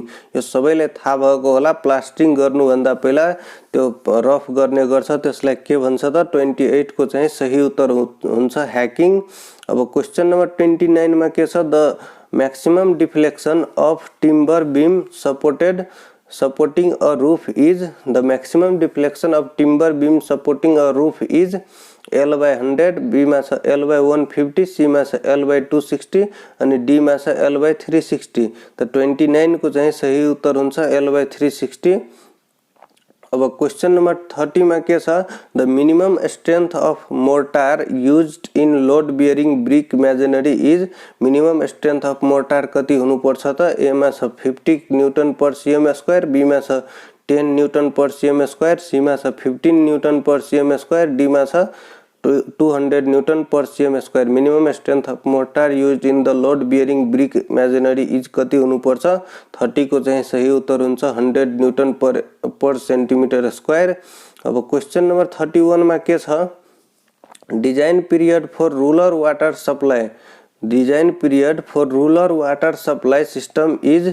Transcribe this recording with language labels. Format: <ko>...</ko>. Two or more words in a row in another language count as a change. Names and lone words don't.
<ne>यो सबैलाई थाहा भएको होला। प्लास्टरिङ गर्नुभन्दा पहिला त्यो रफ गर्ने गर्छ, त्यसलाई के भन्छ त? 28 को चाहिँ सही उत्तर हुन्छ ह्याकिङ।</ne> <en>अब question number 29</en> <ne>मा के छ?</ne> <en>the maximum deflection of timber beam supporting a roof is? The maximum deflection of timber beam supporting a roof is? L by 100,</en> <ne>B मा छ</ne> <en>L by 150,</en> <ne>C मा छ</ne> <en>L by 260</en> <ne>अनि D मा छ</ne> <en>L by 360।</en> <ne>त 29 को चाहिँ सही उत्तर हुन्छ</ne> <en>L by 360।</en> <ne>अब</ne> <en>question number</en> <ne>30 मा के छ?</ne> <en>The minimum strength of mortar used in load bearing brick masonry is? minimum strength of mortar</en> <ne>कति हुनुपर्छ त? ए मा छ 50</ne> <en>newton per cm square,</en> <ne>बी मा छ 10</ne> <en>newton per cm square,</en> <ne>सी मा छ 15</ne> <en>newton per cm square,</en> <ne>डी मा छ 200</ne> <en>newton per cm square. minimum strength of mortar used in the load bearing brick masonry is</en> <ne>कति हुनुपर्छ? 30 को चाहिँ सही उत्तर हुन्छ 100</ne> <en>newton per centimeter square.</en> <ne>अब</ne> <en>question number</en> <ne>31 मा के छ?</ne> <en>Design period for rural water supply, design period for rural water supply system is?</en>